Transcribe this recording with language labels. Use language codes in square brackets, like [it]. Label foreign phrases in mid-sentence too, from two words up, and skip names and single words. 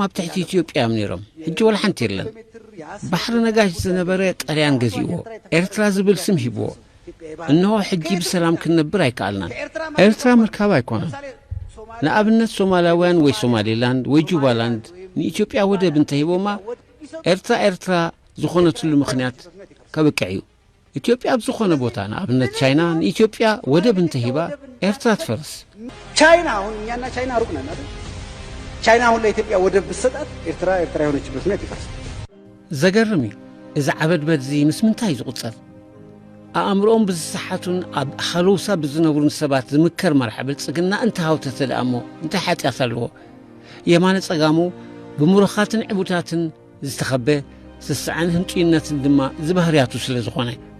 [ti] ኣብ ትሕቲ ኢትዮጵያ ነይሮም ሕጂ ወላ ሓንቲ የለን ባህር ነጋሽ ዝነበረ ጣልያን ገዚእዎ ኤርትራ ዝብል ስም ሂብዎ እነሆ ሕጂ ብሰላም ክንነብር ኣይከኣልናን ኤርትራ ምርካብ ኣይኮነን ንኣብነት ሶማላውያን ወይ ሶማሌላንድ ወይ ጁባላንድ ንኢትዮጵያ ወደብ እንተሂቦማ ኤርትራ ዝኾነትሉ ምክንያት ከብቀዩ ኢትዮጵያ ብዝኾነ ቦታ ንኣብነት ቻይና ንኢትዮጵያ ወደብ እንተሂባ ኤርትራ ትፈርስ [am] ቻይና አሁን እኛና ቻይና ሩቅ ነን አይደል ቻይና አሁን ለኢትዮጵያ ወደብ ብትሰጣት ኤርትራ የሆነችበት ምክንያት ይፈርስ [ti] ዘገርም እዛ ዓበድበት ዚ ምስ ምንታይ ዝቁጸር አእምሮም ብዝሰሓቱን ኣብ ሓሉሳ ብዝነብሩን ሰባት ዝምከር መርሐ ብልጽግና እንተሃውተተ ደኣሞ እንታይ ሓጢያት ኣለዎ የማነ ጸጋሙ ብምሩኻትን ዕቡታትን ዝተኸበ ስስዓን ህንጡይነትን ድማ ዝበህርያቱ ስለ ዝኾነ